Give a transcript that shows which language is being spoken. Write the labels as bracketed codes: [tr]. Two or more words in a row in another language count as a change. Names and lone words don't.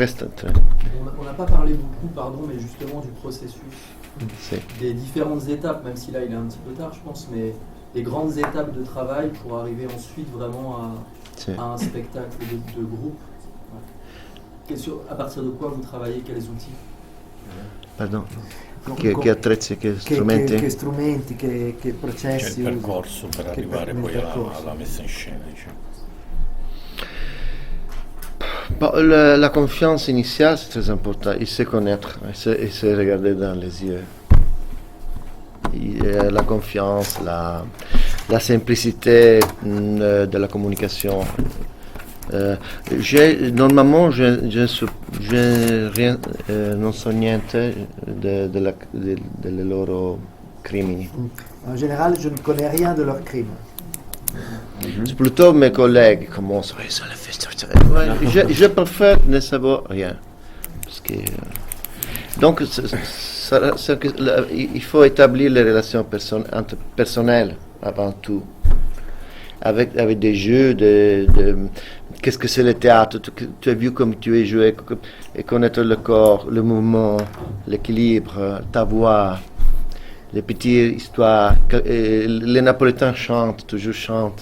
[fr] On n'a pas parlé beaucoup, mais justement du processus. Des différentes étapes, même si là il est un petit peu tard, je pense, mais... les grandes étapes de travail pour arriver ensuite vraiment à un spectacle de groupe. À partir de quoi vous travaillez? Quels outils? Pardon? [it] Che attrezzi, che strumenti? Che strumenti, che processi? C'è il percorso per arrivare poi alla messa in scena, [fr] La confiance initiale, c'est très important. Il sait connaître, il sait regarder dans les yeux. La confiance, la simplicité de la communication. Normalement, [it] non so niente delle loro crimini. [fr] En général, je ne connais rien de leurs crimes. C'est plutôt mes collègues qui commencent. Je préfère ne savoir rien. Parce que, donc, il faut établir les relations personnelles avant tout, avec des jeux, qu'est-ce que c'est le théâtre, tu as vu comme tu es joué, et connaître le corps, le mouvement, l'équilibre, ta voix, les petites histoires, les Napolitains toujours chantent.